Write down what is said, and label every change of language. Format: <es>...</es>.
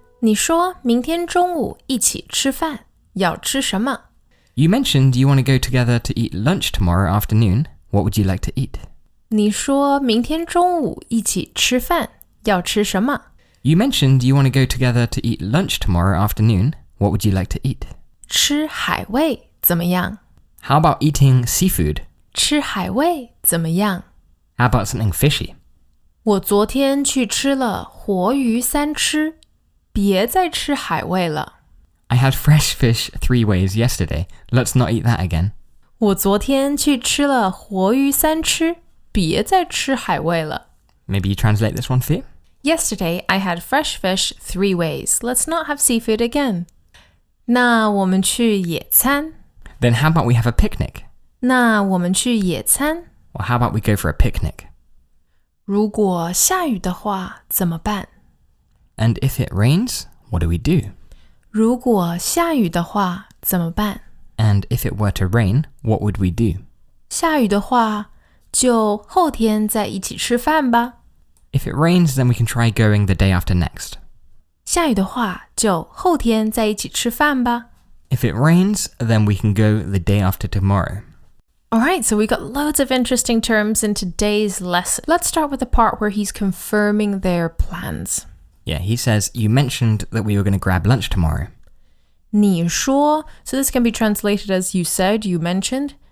<zh>你说明天中午一起吃饭，要吃什么？</zh> <en>You mentioned you want to go together to eat lunch tomorrow afternoon. What would you like to eat?</en> <zh>你说明天中午一起吃饭，要吃什么？</zh> <en>You mentioned you want to go together to eat lunch tomorrow afternoon. What would you like to eat?</en> <zh>吃海味怎么样？</zh> <en>How about eating seafood?</en> <zh>吃海味怎么样？</zh> <en>How about something fishy?</en> <zh>我昨天去吃了活鱼三吃，别再吃海味了。</zh> <en>I had fresh fish 3 ways yesterday. Let's not eat that again.</en> <zh>我昨天去吃了活鱼三吃，别再吃海味了。</zh> <en>Maybe you translate this one for you? Yesterday, I had fresh fish 3 ways. Let's not have seafood again.</en> <zh>那我们去野餐。</zh> <en>Then how about we have a picnic?</en> <zh>那我们去野餐。</zh> <en>Or how about we go for a picnic?</en> <zh>如果下雨的话怎么办？</zh> <en>And if it rains, what do we do?</en> <zh>如果下雨的话怎么办？</zh> <en>And if it were to rain, what would we do?</en> <zh>下雨的话，就后天再一起吃饭吧。</zh> <en>If it rains, then we can try going the day after next.</en> <zh>下雨的话，就后天再一起吃饭吧。</zh> <en>If it rains, then we can go the day after tomorrow. Alright, so we got loads of interesting terms in today's lesson. Let's start with the part where he's confirming their plans. Yeah, he says, you mentioned that we were going to grab lunch tomorrow. 你说, so this can be translated as you said, you mentioned.</en>